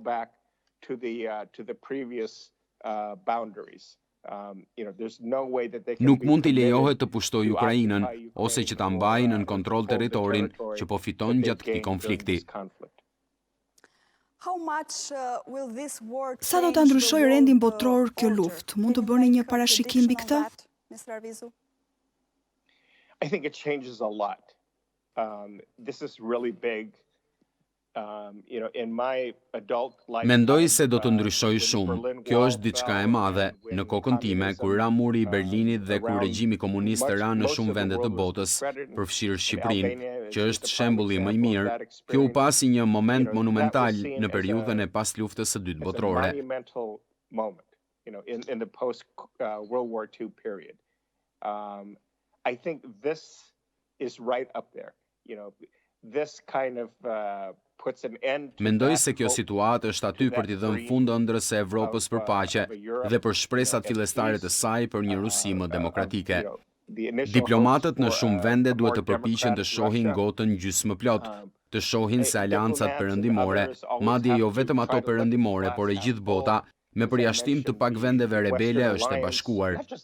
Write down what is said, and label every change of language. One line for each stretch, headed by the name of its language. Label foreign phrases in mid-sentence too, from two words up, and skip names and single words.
Albanian: Nuk mund t'i lejohet të pushtoj Ukrainën ose që ta mbajë nën kontroll territorin që po fiton gjatë këtij konflikti. Sa do ta ndryshojë rendin botror kjo luftë? Mund të bëni një parashikim mbi këtë?
English: I think it changes a lot. This is really big. In my adult life.
Albanian: Mendoj se do të ndryshojë shumë. Kjo është diçka e madhe. Në kokën time, kur ra muri i Berlinit dhe kur regjimi komunist ra në shumë vende të botës, përfshirë Shqipërinë, që është shembulli më i mirë, kjo u pasi një moment monumental në periudhën e pas luftës së dytë botërore.
English: In the post World War II period. I think this is right up there. This kind of
Albanian: Mendoj se kjo situatë është aty për t'i dhënë fund ëndrrës së Evropës për paqe dhe për shpresat fillestare të saj për një Rusi më demokratike. Diplomatët në shumë vende duhet të përpiqen të shohin gotën gjysmë plot, të shohin se aleancat perëndimore, madje jo vetëm ato perëndimore, por e gjithë bota, me përjashtim të pak vendeve rebele është e bashkuar.